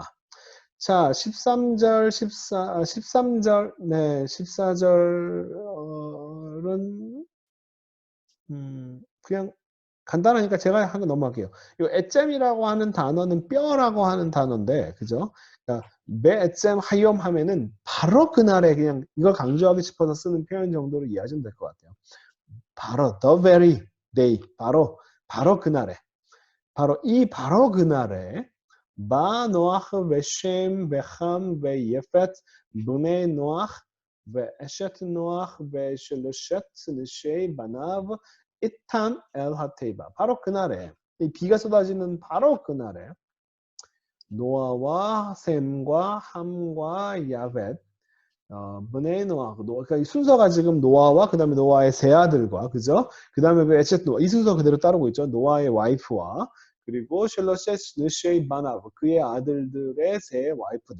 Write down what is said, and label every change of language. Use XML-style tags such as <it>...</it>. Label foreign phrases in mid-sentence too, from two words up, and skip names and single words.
<ko>자, 13절, 14절, 네, 14절은, 그냥 간단하니까 제가 한 거 넘어갈게요. 이 에잼이라고 하는 단어는 뼈라고 하는 단어인데, 그죠? 그러니까,</ko> <he>עצם היום</he> <ko>하면은 바로 그날에 그냥 이걸 강조하고 싶어서 쓰는 표현 정도로 이해하시면 될 것 같아요. 바로,</ko> <en>the very day.</en> <ko>바로 그날에. 바로 그날에</ko> <he>בא נח ושם וחם ויפת בני נוח ואשת נוח ושלושת נשי בניו איתם אל התיבה.</he> <ko>바로 그날에 이 비가 쏟아지는 바로 그날에 노아와 셈과 함과 야벳</ko> <he>בני נח,</he> <ko>그러니까 이 순서가 지금 노아와 그다음에 노아의 세 아들과 그죠? 그다음에 그</ko> <he>אשת נח</he> <ko>이 순서 그대로 따르고 있죠. 노아의 와이프와 그리고</ko> <he>שלשת נשי בניו</he> <ko>그의 아들들의 세 와이프들.</ko>